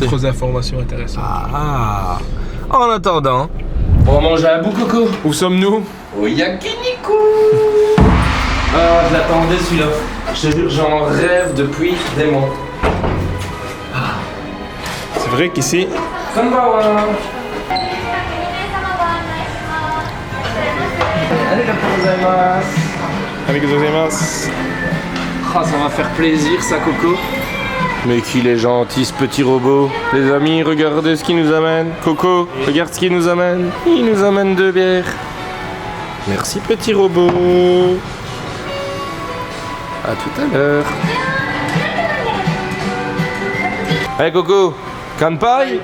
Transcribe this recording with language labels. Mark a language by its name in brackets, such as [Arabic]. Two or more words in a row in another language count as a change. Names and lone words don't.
[French] d'autres informations intéressantes. Ah. En attendant, On va manger un bout coco. Où sommes-nous? Au yakiniku. Ah, je l'attendais celui-là. Je te jure, j'en rêve depuis des mois. C'est vrai qu'ici, Konbanwa. [Japanese] ありがとうございます. [French] avec gozaimasu. Ah, ça va faire plaisir ça, Coco. Mais qu'il est gentil ce petit robot. Les amis, regardez ce qu'il nous amène. Coco, regarde ce qu'il nous amène. Il nous amène 2 bières. Merci petit robot. À tout à l'heure. Hey Coco, kanpai.